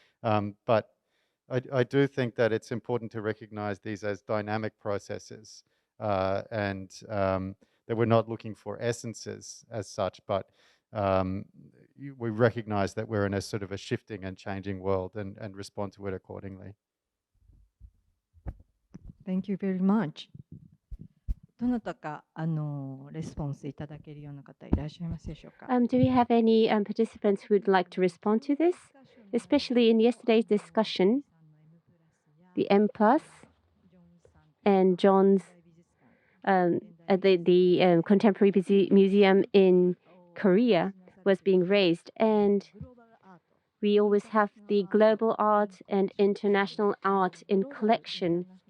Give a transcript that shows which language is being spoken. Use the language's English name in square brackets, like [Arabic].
[English] But I do think that it's important to recognize these as dynamic processes and that we're not looking for essences as such, but we recognize that we're in a sort of a shifting and changing world and respond to it accordingly. Thank you very much. [Japanese] どなたかレスポンスいただけるような方いらっしゃいますでしょうか。 [English] Do we have any participants who would like to respond to this? Especially in yesterday's discussion, the M plus and John's the Contemporary Museum in Korea was being raised, and we always have the global art and international art in collection.